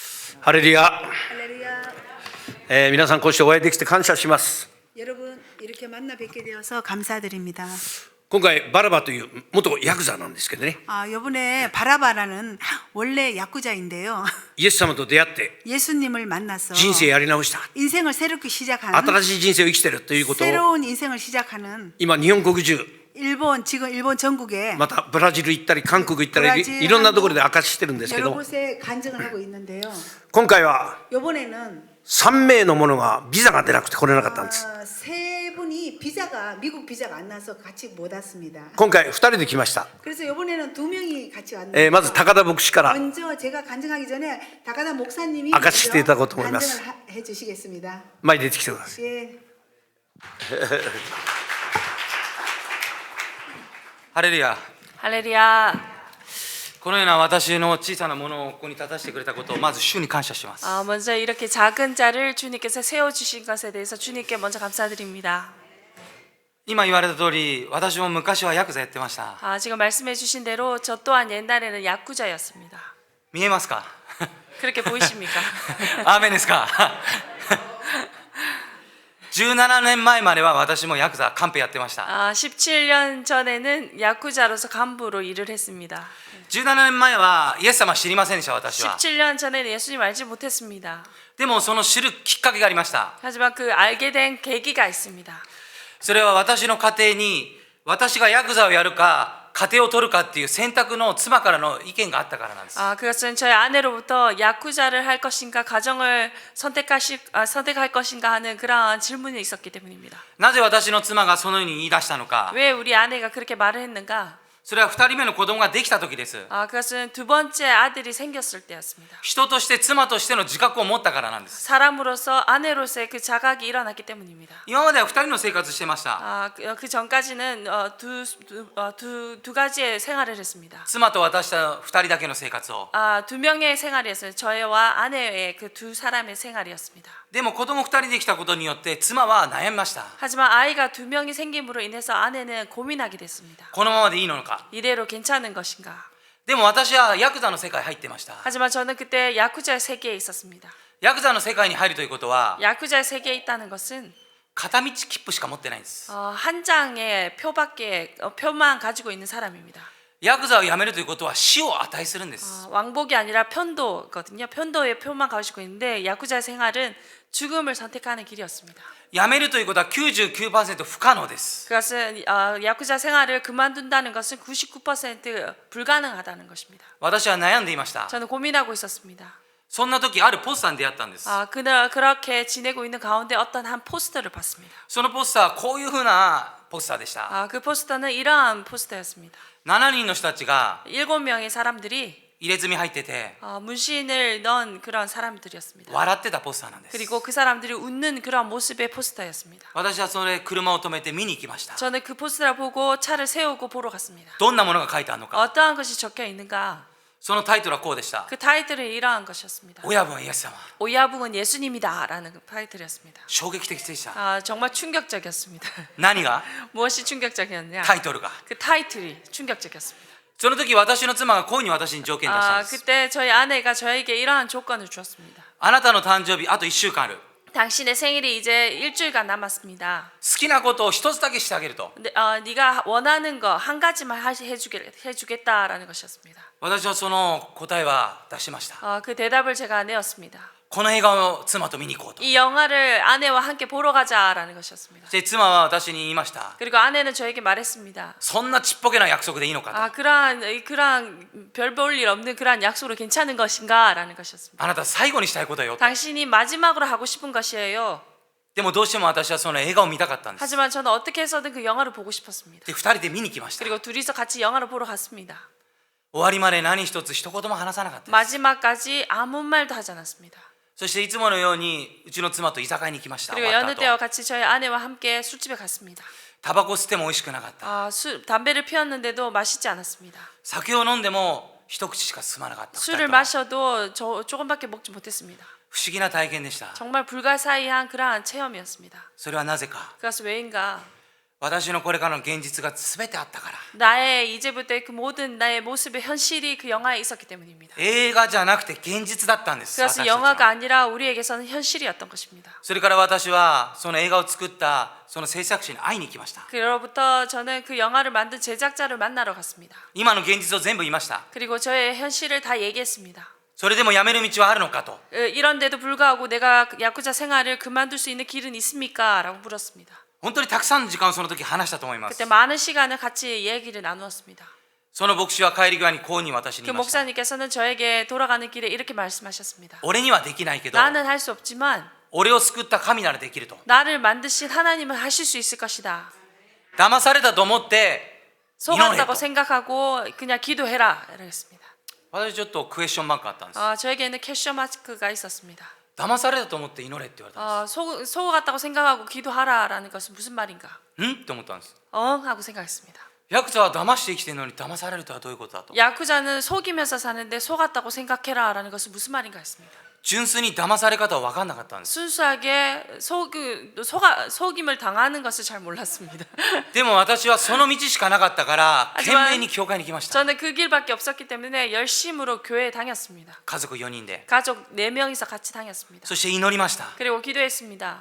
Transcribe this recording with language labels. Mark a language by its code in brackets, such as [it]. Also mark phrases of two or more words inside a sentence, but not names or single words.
[ja] ハレルヤ、 [ko] 할렐루야. [ja] 皆さんこうしてお会いできて感謝します。 [ko] 여러분 이렇게 만나 뵙게 되어서 감사드립니다. [ja] 今回バラバという元ヤクザなんですけどね、 [ko] 이번에 바라바라는 원래 야쿠자인데요. [ja] イエス様と出会って [ko] 예수님을 만나서 [ja] 人生やり直した、 [ko] 인생을 새롭게 시작하는 [ja] 新しい人生を生きてるということを [ko] 새로운 인생을 시작하는 [ja] 今日本国中、 [ko] 지금 일본 전국에 [ja] またブラジル行ったり韓国行ったり [ko] 브라질, [ja] いろんなところで証ししてるんですけ [ko] 여러 [ja] ど、 [ko] 곳에 간증을 하고 있는데요. [ja] 今回は [ko] 이번에는 [ja] 3名の者がビザが出なくて来れなかったんです。 [ko] 세 분이 미국 비자가 안 나서 같이 못 왔습니다. [ja] 今回2人で来ました。 [ko] 그래서 이번에는 두 명이 같이 왔는데 [ja] まず高田牧師から [ko] 먼저 제가 간증하기 전에 다카다 목사님이 아가씨 먼저 때 있다고 思います. 간증을 해주시겠습니다. [ja] 前に出てきてください。 [ko] 예. [ja] ハレルヤ。 [ko] 할렐루야. [ja] このような私の小さなものをここに立たせてくれたことをまず主に感謝します。 [ko] 먼저 이렇게 작은 자를 주님께서 세워주신 것에 대해서 주님께 먼저 감사드립니다. [ja] 今言われた通り、私も昔はヤクザやってました。 [ko] 지금 말씀해 주신 대로 저 또한 옛날에는 야쿠자였습니다. [ja] 見えますか？ [ko] 그렇게 보이십니까? [ja] アーメンですか？17年前までは私もヤクザ、カンペやってました。 [ko] 17년 전에는 야쿠자로서 간부로 일을 했습니다. [ja] 17 年前はイエス様知りませんでした、私は。 [ko] 17년 전에는 예수님 알지 못했습니다. [ja] でもその知るきっかけがありました。 [ko] 하지만 그 알게 된 계기가 있습니다. [ja] それは私の家庭に私がヤクザをやるか家庭を取るかっていう選択の妻からの意見があったからなんです。 [ko] 그것은 저희 아내로부터 야쿠자를 할 것인가 가정을 선택할 것인가 하는 그러한 질문이 있었기 때문입니다. [ja] なぜ私の妻がそのように言い出したのか。 [ko] 왜 우리 아내가 그렇게 말을 했는가? [ja] それは2人目の子供ができた時です。 [ko] 그것은 두 번째 아들이 생겼을 때였습니다. [ja] 人として妻としての自覚を持ったからなんです。 [ko] 사람으로서 아내로서의 그 자각이 일어났기 때문입니다. [ja] 今までは2人の生活してました。 [ko] 그 전까지는 두 가지의 생활을 했습니다. [ja] 妻と私と2人だけの生活を。 [ko] 두 명의 생활이었어요. 저와 아내의 그 두 사람의 생활이었습니다. [ja] でも子供2人できたことによって妻は悩みました。 [ko] 하지만 아이가 두 명이 생김으로 인해서 아내는 고민하게 됐습니다. [ja] このままでいいのか。 [ko] 이대로 괜찮은 것인가? [ja] でも私はヤクザの世界入ってました。 [ko] 하지만 저는 그때 야쿠자의 세계에 있었습니다. [ja] ヤクザの世界に入るということは [ko] 야쿠자의 세계에 있다는 것은 [ja] 片道切符しか持ってないんです。 [ko] 한 장의 표만 가지고 있는 사람입니다. [ja] ヤクザを辞めるということは死を値するんです。 [ko] 왕복이 아니라 편도거든요. 편도의 표만 가지고 있는데 야쿠자의 생활은 죽음을 선택하는 길이었습니다. [ja] 辞めるということは 99% 不可能です。 [ko] 그것은 야쿠자 생활을 그만둔다는 것은 99% 불가능하다는 것입니다. [ja] 私は悩んでいました。 [ko] 저는 고민하고 있었습니다. [ja] そんな時あるポスターに出会ったんです。 [ko] 그렇게 지내고 있는 가운데 어떤 한 포스터를 봤습니다. [ja] そのポスターはこういうふうなポスターでした。 [ko] 그 포스터는 이러한 포스터였습니다. [ja] 7 人の人たちが [ko] 7명의 사람들이 [ja] 入れ墨入ってて [ko] 문신을 넣은 그런 사람들이었습니다. [ja] 笑ってたポスターなんです。 [ko] 그리고 그 사람들이 웃는 그런 모습의 포스터였습니다. [ja] 私はそれ車を止めて見に行きました。 [ko] 저는 그 포스터를 보고 차를 세우고 보러 갔습니다. [ja] どんなものが書いてあるのか。 [ko] 어떠한 것이 적혀 있는가? [ja] そのタイトルはこうでした。 [ko] 그 타이틀은 이러한 것이었습니다. [ja] 親分はイエス様。 [ko] 오야붕은 예수님이다라는 그 타이틀이었습니다. [ja] 衝撃的でした。 [ko] 정말 충격적이었습니다. [ja] 何が？ [ko] 무엇이 충격적이었냐? [ja] タイトルが。 [ko] 그 타이틀이 충격적이었습니다. [ja] その時私の妻がこういうふうに私に条件出したんです。 [ko] 그때 저희 아내가 저에게 이러한 조건을 주었습니다. [ja] あなたの誕生日あと1週間ある。 [ko] 당신의 생일이 이제 일주일간 남았습니다. [ja] 好きなことを一つだけしてあげると。 [ko] 근데, 네가 원하는 거 한 가지만 해주겠다라는 것이었습니다. [ja] 私はその答えは出しました。 [ko] 그 대답을 제가 내었습니다. [ja] この映画を妻と見に行こうと。 [ko] 이 영화를 아내와 함께 보러 가자라는 것이었습니다. [ja] そして妻は私に言いました。 [ko] 그리고 아내는 저에게 말했습니다. [ja] そんなちっぽけな約束でいいのかと。 [ko] 그러한 별 볼 일 없는 그러한 약속으로 괜찮은 것인가라는 것이었습니다. [ja] あなた最後にしたいことよと。 [ko] 당신이 마지막으로 하고 싶은 것이에요. [ja] でもどうしても私はその映画を見たかったんです。 [ko] 하지만 저는 어떻게 해서든 그 영화를 보고 싶었습니다. [ja] で、2人で見に来ました。 [ko] 그리고 둘이서 같이 영화를 보러 갔습니다. [ja] 終わりまで何一つ一言も話さなかったです。 [ko] 마지막까지 아무 말도 하지 않았습니다. [ja] そしていつものようにうちの妻と居酒屋に行きました。 [ko] 그리고 [ja] 終わ [ko] 여느 [ja] った [ko] 때와 [ja] 後 [ko] 같이 저희 아내와 함께 술집에 갔습니다. [ja] タバコ吸っても美味しくなかった。 [ko] 담배를 피웠는데도 맛있지 않았습니다. [ja] 酒を飲んでも一口しか進まなかった。 [ko] 술을 마셔도 조금밖에 먹지 못했습니다. [ja] 不思議な体験でした。 [ko] 정말 불가사의한 그러한 체험이었습니다. [ja] それはなぜか。 [ko] 그것은 왜인가? [ja] 私のこれからの現実が全てあったから。 [ko] 나의 이제부터의 그 모든 나의 모습의 현실이 그 영화에 있었기 때문입니다. [ja] 映画じゃなくて現実だったんです。 [ko] 그래서 [ja] 私たちは [ko] 영화가 아니라 우리에게서는 현실이었던 것입니다. [ja] それから私はその映画を作ったその制作者に会いに行きました。 [ko] 그로부터 저는 그 영화를 만든 제작자를 만나러 갔습니다. [ja] 今の現実を全部言いました。 [ko] 그리고 저의 현실을 다 얘기했습니다. [ja] それでも辞める道はあるのかと。 [ko] 이런데도 불구하고 내가 야쿠자 생활을 그만둘 수 있는 길은 있습니까? 라고 물었습니다. [ja] 本当にたくさんの時間をその時話したと思います。 [ko] 그때 많은 시간을 같이 얘기를 나누었습니다. [ja] その牧師は帰り際にこうに私に [ko] 그 [ja] 言いました。 [ko] 목사님께서는 저에게 돌아가는 길에 이렇게 말씀하셨습니다. [ja] 俺にはできないけど [ko] 나는 할 수 없지만 [ja] 俺を救った神ならできると。 [ko] 나를 만드신 하나님은 하실 수 있을 것이다. [ja] 騙されたと思って祈れ [ko] 속았다고 [ja] と。 [ko] 생각하고 그냥 기도해라. 이랬습니다. [ja] 私ちょっとクエスチョンマークあったんです。 [ko] 저에게는 캐셔 마스크가 있었습니다. [ja] 騙されたと思って祈れって言われたんで [ko] 속았다고 생각하고 기도하라라는 것은 무슨 말인가? [ja] す。んって思ったんです。 [ko] 하고 생각했습니다. [ja] ヤクザは騙して生きてるのに騙されるとはどういうことだと。 [ko] 야쿠자는 속이면서 사는데 속았다고 생각해라라는 것은 무슨 말인가 했습니다. [ja] 純粋に騙され方は分かんなかったんです。 [ko] 순수하게 속임을 당하는 것을 잘 몰랐습니다. [ja] でも私はその道しかなかったから懸命に教会に来ました。 [ko] 저는 그 길밖에 없었기 때문에 열심으로 교회에 다녔습니다. [ja] 家族4人で。 [ko] 가족 4명이서 같이 다녔습니다. [ja] そして祈りました。 [ko] 그리고 기도했습니다.